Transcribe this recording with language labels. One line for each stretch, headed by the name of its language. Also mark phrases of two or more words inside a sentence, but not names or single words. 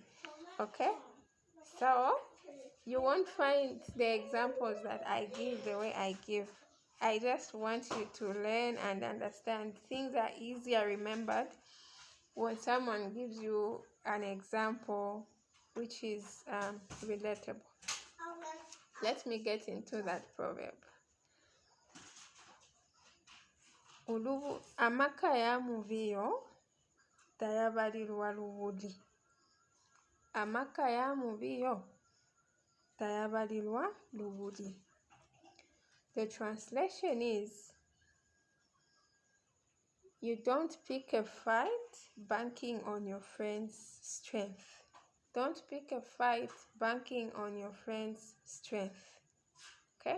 English: Okay, so you won't find the examples that I give the way I give. I just want you to learn and understand. Things are easier remembered when someone gives you an example which is relatable. Let me get into that proverb.
Bemba: Amaka yamubiyo, tayabalilwa lubuli. Amaka yamubiyo, tayabalilwa lubuli.
English: The translation is, you don't pick a fight banking on your friend's strength. Don't pick a fight banking on your friend's strength. Okay?